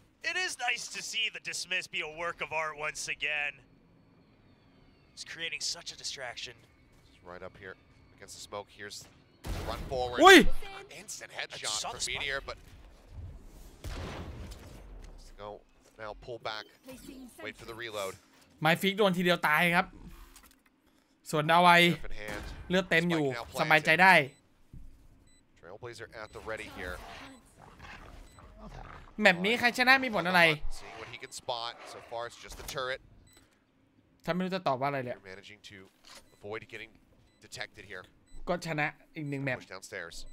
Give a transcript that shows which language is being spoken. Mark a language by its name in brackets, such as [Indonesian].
[English] It is nice to see the dismiss be a work of art once again. It's creating such a distraction. Just right up here against the smoke. Here's the run forward. Instant headshot from Meteor, but let's go now. Pull back. Wait for the reload. [Thai] ไมฟิกโดนทีเดียวตายครับส่วนดาวัยเลือดเต็มอยู่สบายใจได้ [English] Trailblazer at the ready here. [Thai] แมปนี้ใครชนะมีผลอะไร [English] Seeing what he can spot. So far it's just the turret. [Thai] ถ้าไม่รู้จะตอบว่าอะไรเลย [English] Managing to avoid getting detected here. [Thai] ก็ชนะอีก1 แมป [English] Push downstairs.